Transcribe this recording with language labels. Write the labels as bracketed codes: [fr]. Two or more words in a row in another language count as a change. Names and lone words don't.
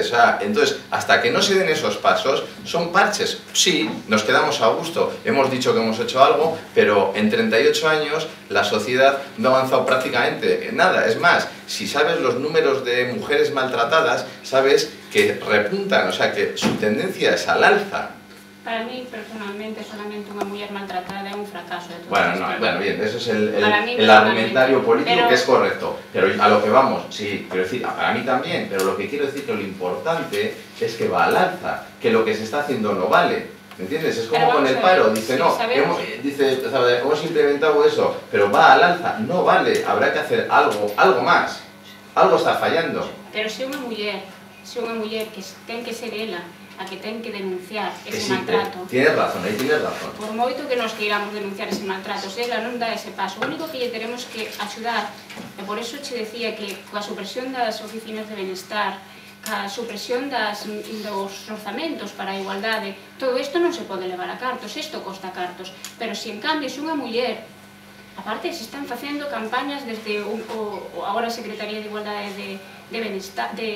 [es] O sea, entonces, hasta que no se den esos pasos, son parches. Sí, nos quedamos a gusto, hemos dicho que hemos hecho algo, pero en 38 años la sociedad no ha avanzado prácticamente nada. Es más, si sabes los números de mujeres maltratadas, sabes que repuntan, o sea, que su tendencia es al alza. Para mí, personalmente, solamente [gl] unha muller maltratada é un fracaso de todo [es] Bueno, [gl] isto. [es] no, bueno, bien, eso es el personalmente, argumentario político, pero- que es correcto. Pero a lo que vamos, sí, quiero decir, para mí también, pero lo que quiero decir que lo importante es que va al alza, que lo que se está haciendo no vale. ¿Me entiendes? Es como Pero con vamos el a paro, ver, dice, sí, no, sabemos. hemos implementado eso, pero va al alza, no vale, habrá que hacer algo más, algo está fallando. [gl] Pero se unha muller que ten que ser ela a que ten que denunciar [es] Que [gl] ese [es] sí, [gl] maltrato, [es] tienes razón, ahí tienes razón. [gl] por moito que nos queiramos denunciar ese maltrato, se ela non dá ese paso, o único que lle teremos que axudar, e por eso che decía que coa supresión das oficinas de benestar, a supresión dos orzamentos para a igualdade, todo isto non se pode levar a cartos, isto costa cartos, pero se en cambio se unha muller, aparte se están facendo campañas desde agora a Secretaría de Igualdade de Benestar,